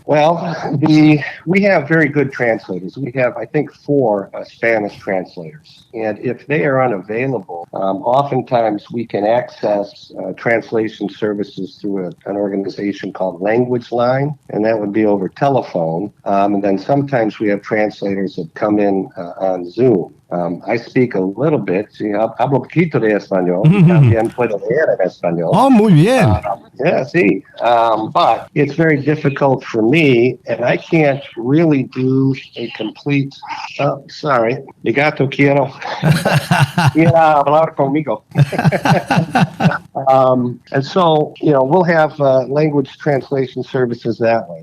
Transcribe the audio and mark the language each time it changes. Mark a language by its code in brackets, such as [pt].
[en] Well, we have very good translators. We have, I think, 4 Spanish translators. And if they are unavailable, oftentimes we can access translation services through an organization called Language Line, and that would be over telephone. And then sometimes we have translators that come in on Zoom. I speak a little bit, [es] hablo poquito de español, también puedo leer en español. Oh, muy bien. [en] Yeah, sí. But it's very difficult for me, and I can't really do a complete, sorry, [es] mi gato quiero hablar conmigo. [en] And so, we'll have language translation services that way.